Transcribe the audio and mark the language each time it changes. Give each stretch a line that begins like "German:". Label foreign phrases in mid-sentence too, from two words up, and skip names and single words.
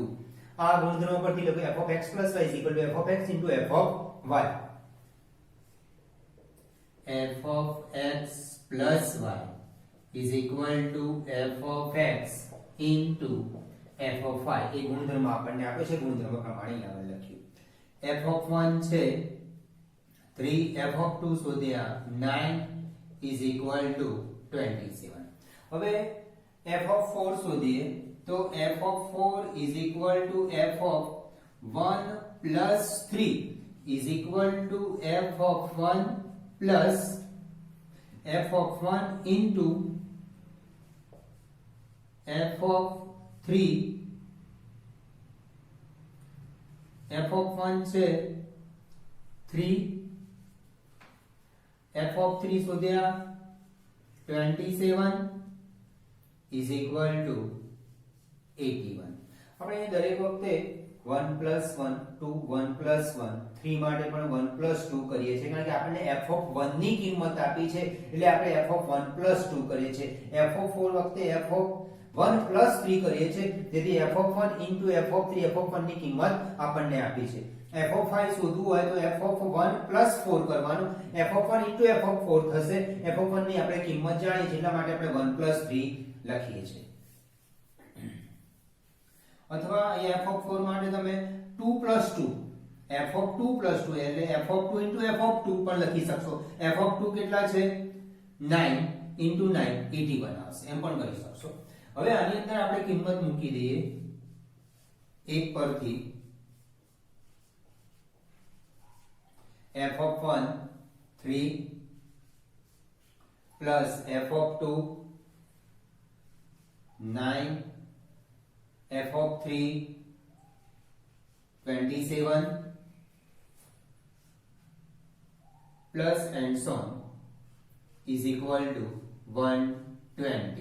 Gujarati: આ ગુણધર્મ પરથી લખો
English: f of x plus y is equal to f of x into f of y. f of x plus y is equal to f of x into f of y.
Gujarati: એ ગુણધર્મ આપણને આપે છે, ગુણધર્મ પ્રમાણે અહીંયા લખ્યું.
English: f of 1 છે 3, f of 2 શોધ્યા 9 is equal to 27.
Gujarati: હવે
English: f of 4
Gujarati: શોધીએ.
English: તો f of 4 is equal to f of 1 plus 3 is equal to f of 1 plus f of 1 into f of 3. f of 1 છે 3, f of 3 શોધ્યા 27 is equal to 81.
Gujarati: આપણે દરેક વખતે 1 plus 1 2 1 plus 1 3 માટે પણ 1 plus 2 કરીએ છીએ, કારણ કે આપણને
English: f of 1
Gujarati: ની કિંમત આપી છે એટલે આપણે
English: f of 1 plus 2
Gujarati: કરીએ છીએ.
English: f of 4 વખતે f of 1 plus 3
Gujarati: કરીએ છીએ, તેથી
English: f of 1 into f of 3 f of 1
Gujarati: ની કિંમત આપણને આપી છે.
English: f of 5
Gujarati: શોધવું હોય તો
English: f of 1 plus 4
Gujarati: કરવાનું,
English: f of 1 into f of 4 થશે. f of 1
Gujarati: ની આપણે કિંમત જાણીએ છીએ એટલા માટે આપણે 1 plus 3 લખીએ છીએ. અથવા અહીં
English: f of 4
Gujarati: માટે તમે
English: 2 plus 2 f of 2 plus 2 એટલે f of 2 into f of 2
Gujarati: પણ લખી શકશો.
English: f of 2
Gujarati: કેટલા છે 9 into 9 81 આવશે, એમ પણ કરી શકશો. હવે આની અંદર આપણે કિંમત મૂકી દઈએ એક પરથી.
English: f of 1 3 plus f of 2 9 f of 3 27 plus and so on is equal to 120.